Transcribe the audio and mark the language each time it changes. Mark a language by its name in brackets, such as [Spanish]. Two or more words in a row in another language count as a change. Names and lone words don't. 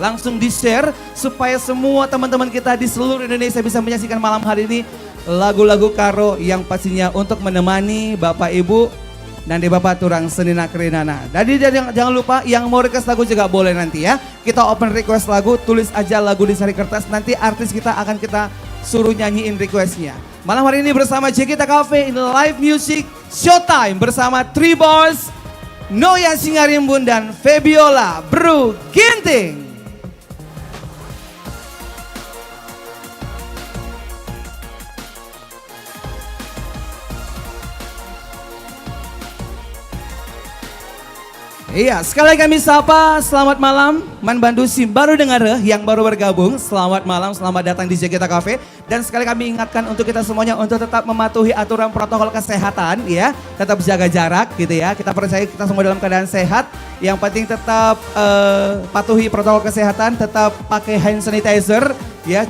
[Indonesian] Langsung di share supaya semua teman-teman kita di seluruh Indonesia bisa menyaksikan malam hari ini lagu-lagu Karo yang pastinya untuk menemani Bapak Ibu dan di Bapak [Batak languages] Turang Senina Kerinana. [Indonesian] Jadi jangan lupa yang mau request lagu juga boleh nanti ya. Kita [English] open request [Indonesian] lagu, tulis aja lagu di sari kertas. Nanti artis kita akan kita suruh nyanyiin requestnya. Malam hari ini bersama Jakarta Cafe in [English] live music showtime [Indonesian] bersama Three Boys, Noya Singarimbun dan Febiola Bru Ginting. Iya, sekali lagi kami sapa, selamat malam Man Bandusim baru dengar yang baru bergabung. Selamat malam, selamat datang di Jakarta Cafe. Dan sekali kami ingatkan untuk kita semuanya untuk tetap mematuhi aturan protokol kesehatan ya. Tetap jaga jarak gitu ya. Kita percaya kita semua dalam keadaan sehat. Yang penting tetap patuhi protokol kesehatan, tetap pakai [English] hand sanitizer [Indonesian] ya.